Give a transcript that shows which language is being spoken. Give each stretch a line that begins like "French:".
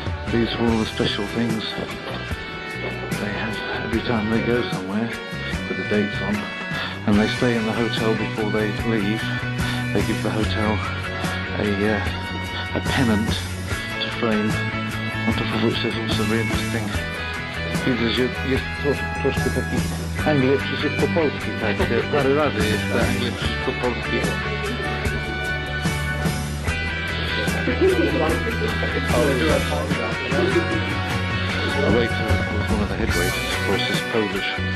English: These are all the special things they have every time they go somewhere with the dates on, and they stay in the hotel before they leave. They give the hotel a pennant to frame, on top of which there's also very interesting.
Polish: Jest troszkę taki angielski po polski, tak? Parę razy jest to angielski po polski.
English: The waiter was one of the head waiters, of course, is Polish.